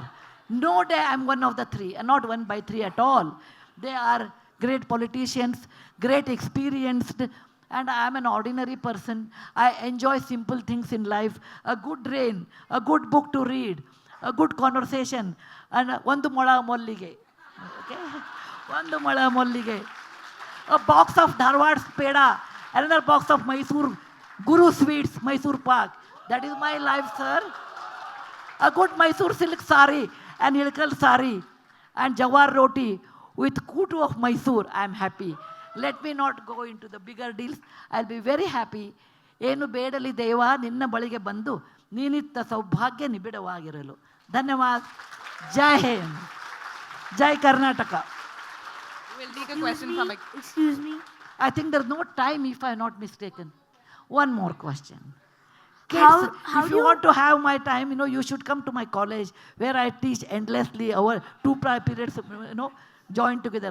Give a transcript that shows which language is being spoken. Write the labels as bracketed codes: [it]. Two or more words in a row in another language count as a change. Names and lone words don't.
[en] No day I'm one of the 3, and not 1 by 3 at all. They are great politicians, great experienced, and I am an ordinary person. I enjoy simple things in life. A good rain, a good book to read, a good conversation, and [kn] ಒಂದು ಮೊಳ ಮಲ್ಲಿಗೆ. [en] Okay? [kn] ಒಂದು ಮೊಳ ಮಲ್ಲಿಗೆ. [en] A box of Dharwad peda, another box of Mysore Guru Sweets, Mysore Pak. That is my life, sir. A good Mysore silk sari and Ilkal sari and Jawar roti with kutu of Mysore. I am happy. Let me not go into the bigger deals. I'll be very happy. [kn] ಏನು ಬೇಡಲಿ ದೇವ ನಿನ್ನ ಬಳಿಗೆ ಬಂದು ನೀನಿತ್ತ ಸೌಭಾಗ್ಯ ನಿಬಿಡವಾಗಿರಲು. ಧನ್ಯವಾದ. ಜೈ ಹಿಂದ್. ಜೈ ಕರ್ನಾಟಕ. [en] We'll take a question from... Excuse me. I think there's no time if I'm not mistaken. One more question. Kids, if you want to have my time, you should come to my college where I teach endlessly. Our 2 periods, join together.